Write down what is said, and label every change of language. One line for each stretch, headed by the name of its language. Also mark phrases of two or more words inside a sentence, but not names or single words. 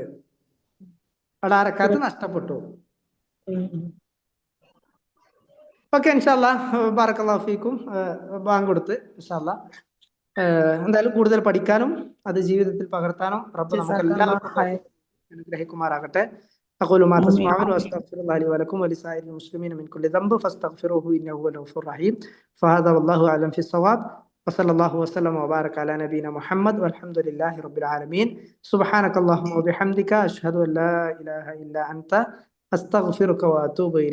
Malayalam: അവിടെ ആ റക്കായത്ത് നഷ്ടപ്പെട്ടു. ഓക്കെ,
Arabic: إن شاء الله بارك الله فيكم.
Malayalam: ബാങ്ക് കൊടുത്ത്
Arabic: إن شاء الله
Malayalam: എന്തായാലും കൂടുതൽ പഠിക്കാനും അത് ജീവിതത്തിൽ പകർത്താനും റബ്ബ് നമുക്ക് എല്ലാവർക്കും അനുഗ്രഹിക്കുമാറാകട്ടെ.
Arabic: أقول ما تسمعون وأستغفر الله لي ولكم ولسائر المسلمين من كل ذنب فاستغفروه إنه هو الغفور الرحيم. فهذا والله أعلم في الصواب، وصلى الله وسلم وبارك على نبينا محمد والحمد لله رب العالمين. سبحانك اللهم وبحمدك أشهد أن لا إله إلا أنت أستغفرك وأتوب إليك.